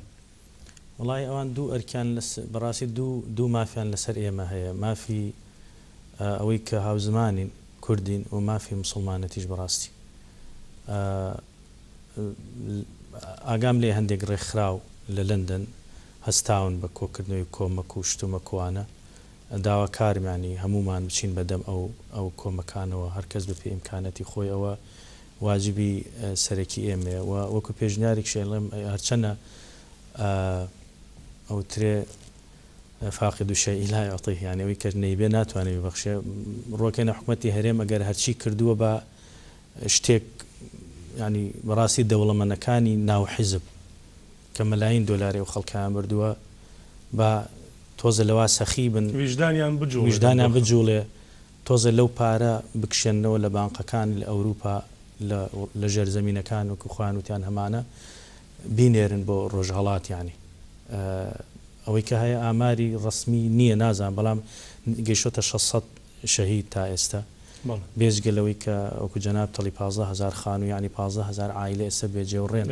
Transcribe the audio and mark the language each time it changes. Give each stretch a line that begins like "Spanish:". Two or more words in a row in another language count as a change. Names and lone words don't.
Central Kurdish: وڵای ئەوان دوو ئەرکیان بەڕاستی دوو مافیان لەسەر ئێمە هەیە مافی ئەوەی کە هاوزمانین کوردین و مافی مسلمانەتیش بەڕاستی ئاگام لێ هەندێک ڕێکخراو لە لەندەن هەستاون بە کۆکردنەوەی کۆمەک و شتومەکوانە داواکارمانی هەمومان بچین بەدەم ئەو کۆمەکانەوە هەرکەس بە پێ ئیمکانەتی خۆی ئەوە واجبی سەرەکی ئێمەیە و وەکو پێشنیارێک شێڵم هەرچەنە ئەو ترێ
Arabic: فاقد شيء لا يعطيه
Central Kurdish: يعني ئەوەی کە نەیبێ ناتوانێت ببەخشێ ڕۆکەنە حکوومەتی هەرێم ئەگەر هەرچی کردووە بە شتێک ینی بەڕاستی دەوڵەمەندەکانی ناو حیزب کە مەلاین دۆلاری و خەڵکیان بردووە بە تۆزە لەوا سەخی بن ویژدانیان بجوڵێ تۆزە لەو پارە بکشێنەوە لە بانقەکان لە ئەوروپا لە ژێرزەمینەکان وەکو خوانوتیان هەمانە بینێرن بۆ ڕۆژهەڵات ینی ئەوەی کە هەیە ئاماری ڕسمی نییە نازان بەڵام گەیشتە 600 شەهید تا ئێستا بێژگەلەوەی کە ئەوکو جەناب تەڵی 15,000 خان و ینی 15,000 عایلە ئێستا بێجێوڕێن